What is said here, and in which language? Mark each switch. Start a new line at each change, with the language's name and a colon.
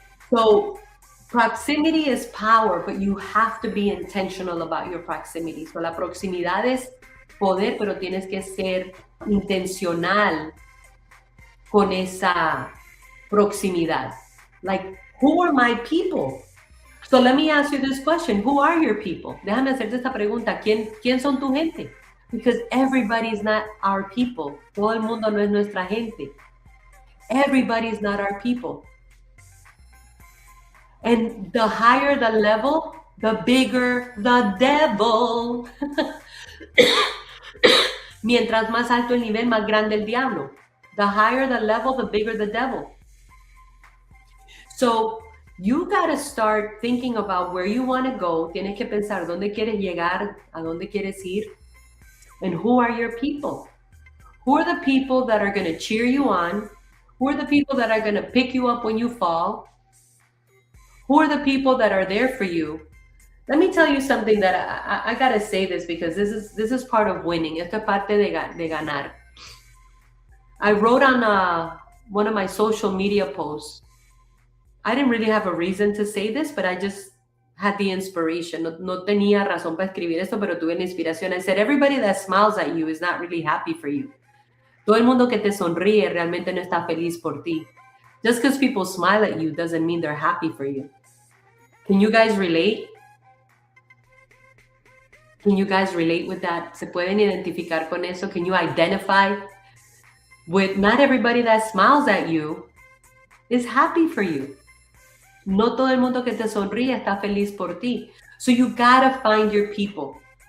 English: So proximity is power, but you have to be intentional about your proximity.
Spanish: So la proximidad es poder, pero tienes que ser intencional con esa proximidad.
English: Like, who are my people? So let me ask you this question. Who are your people?
Spanish: Déjame hacerte esta pregunta. ¿Quién son tu gente?
English: Because everybody is not our people.
Spanish: Todo el mundo no es nuestra gente.
English: Everybody is not our people. And the higher the level, the bigger the devil.
Spanish: Mientras más alto el nivel, más grande el diablo.
English: The higher the level, the bigger the devil. So you got to start thinking about where you want to go.
Spanish: Tienes que pensar dónde quieres llegar, a dónde quieres ir.
English: And who are your people? Who are the people that are going to cheer you on? Who are the people that are going to pick you up when you fall? Who are the people that are there for you? Let me tell you something that I got to say this because this is part of winning.
Spanish: Esto es parte de ganar.
English: I wrote on one of my social media posts. I didn't really have a reason to say this, but I just had the inspiration.
Spanish: No tenía razón para escribir esto, pero tuve la inspiración.
English: I said, everybody that smiles at you is not really happy for you.
Spanish: Todo el mundo que te sonríe realmente no está feliz por ti.
English: Just because people smile at you doesn't mean they're happy for you. Can you guys relate? Can you guys relate with that?
Spanish: ¿Se pueden identificar con eso?
English: Can you identify with not everybody that smiles at you is happy for you?
Spanish: No todo el mundo que te sonríe está feliz por ti.
English: So you gotta find your people.